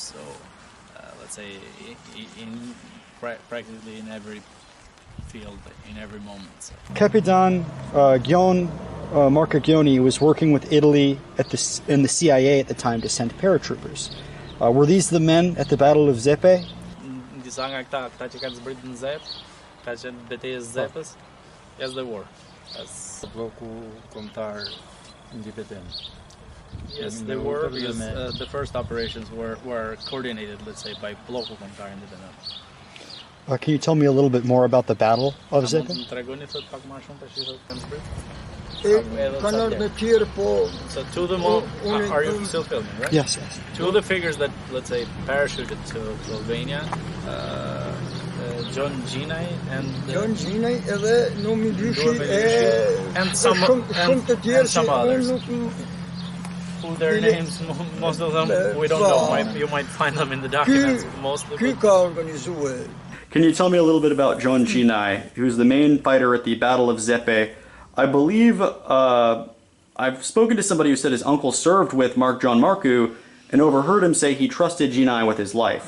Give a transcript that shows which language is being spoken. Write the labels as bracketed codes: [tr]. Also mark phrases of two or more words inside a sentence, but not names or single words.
[en] So let's say practically in every field, in every moment. So. Capitan Gjon Marcagioni was working with Italy in the CIA at the time to send paratroopers. Were these the men at the Battle of Zepe? [sq] Disa nga këta që kanë zbritur në Zep, ka qenë betejë e Zepës. [en] Yes, they were. Bloku Kombëtar Independent. Yes, they were, because the first operations were coordinated, let's say, by Bloku Kombëtar Independent. Can you tell me a little bit more about the Battle of Zepe? [sq] Mund të tregoni thot pak më shumë tash thot kanë zbritur? kanë ardhur me tjerë, po [en] So two of them are you still filming, right? Yes. Two of the figures that, let's say, parachuted to Albania, John Gjinaj and [sq] John Gjinaj edhe Numi Dyshi [en] and some [sq] shumë të tjerë [en] and some [sq] që [en] others. [sq] unë nuk [en] who their names, most of them, we don't know. You might find them in the documents, mostly. Kyka organizuje. Can you tell me a little bit about John Ginai, who's the main fighter at the Battle of Zepe? I believe I've spoken to somebody who said his uncle served with Mark John Marku and overheard him say he trusted Ginai with his life.